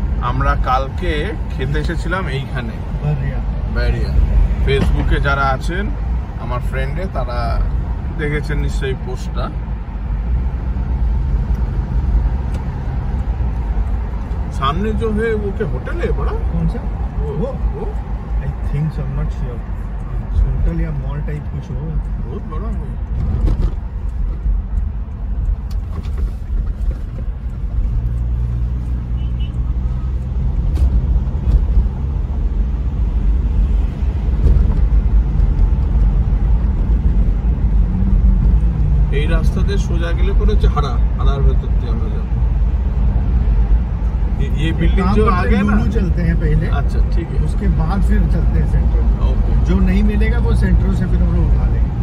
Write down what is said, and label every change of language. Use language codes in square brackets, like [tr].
[bn] আমরা কালকে খেতে এসেছিলাম এইখানে ব্যারিয়া। ফেসবুকে যারা আছেন আমার ফ্রেন্ডে, তারা দেখেছেন নিশ্চয়ই পোস্টটা। [hi] सामने जो है वो क्या होटल है बड़ा? कौन सा? [en] वो I think so, I am not sure. [hi] Hotel या मॉल टाइप कुछ हो, बहुत बड़ा है। [bn] এই রাস্তা দিয়ে সোজা গেলে পরে হচ্ছে হাড়ার ভেতর দিয়ে আমরা যাবো। [hi] ये बिल्डिंग जो आगे ना, चलते हैं पहले। अच्छा, ठीक है, उसके बाद फिर चलते हैं सेंट्रो। ओके, जो नहीं मिलेगा वो सेंट्रो से फिर हम लोग उठा लेंगे।